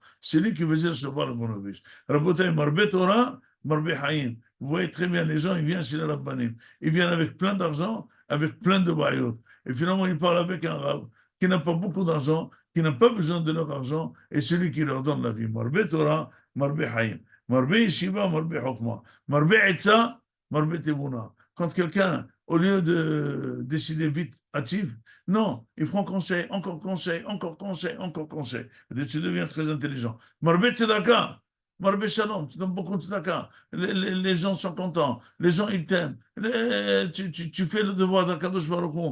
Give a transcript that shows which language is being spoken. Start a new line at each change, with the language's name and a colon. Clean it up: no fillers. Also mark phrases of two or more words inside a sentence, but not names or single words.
French: C'est lui qui faisait le cheval à Ponovitch.
Hebrew: רבותי, מרבה תורה, מרבה חיים.
French: Vous voyez très bien, les gens, ils viennent chez les Rabbanim. Ils viennent avec plein d'argent, avec plein de bayot. Et finalement, ils parlent avec un rab qui n'a pas beaucoup d'argent, qui n'a pas besoin de leur argent, et celui qui leur donne la vie.
Hebrew: מרבה תורה, מרבה חיים. מרבה ישיבה, מרבה חכמה. מרבה עצה, מרבה תבונה.
French: Quand quelqu'un, au lieu de décider vite, hâtif, non, il prend conseil, encore conseil, encore conseil, encore conseil. Et tu deviens très intelligent.
Hebrew: מרבה צדקה, מרבה שלום,
French: tu donnes beaucoup de tzedaka. Les gens sont contents, les gens ils t'aiment. Tu fais le devoir d'
Hebrew: הקדוש ברוך הוא.